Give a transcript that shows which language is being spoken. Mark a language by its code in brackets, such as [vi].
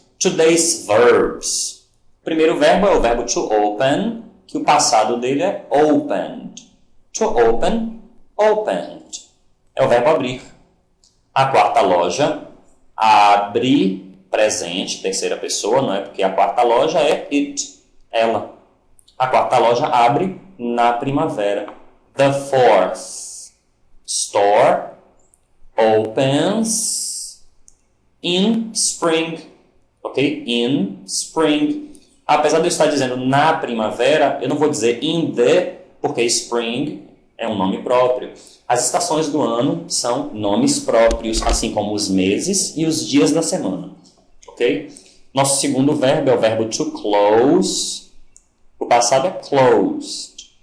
[en] Today's verbs. [pt] O primeiro verbo é o verbo to open, que o passado dele é opened. To open, opened. É o verbo abrir. A quarta loja, abre, presente, terceira pessoa, não é? Porque a quarta loja é it, ela. A quarta loja abre na primavera. [en] The fourth store opens in spring. Ok? In spring. [pt] Apesar de eu estar dizendo na primavera, eu não vou dizer in the, porque spring é um nome próprio. As estações do ano são nomes próprios, assim como os meses e os dias da semana. Ok? Nosso segundo verbo é o verbo to close. O passado é closed.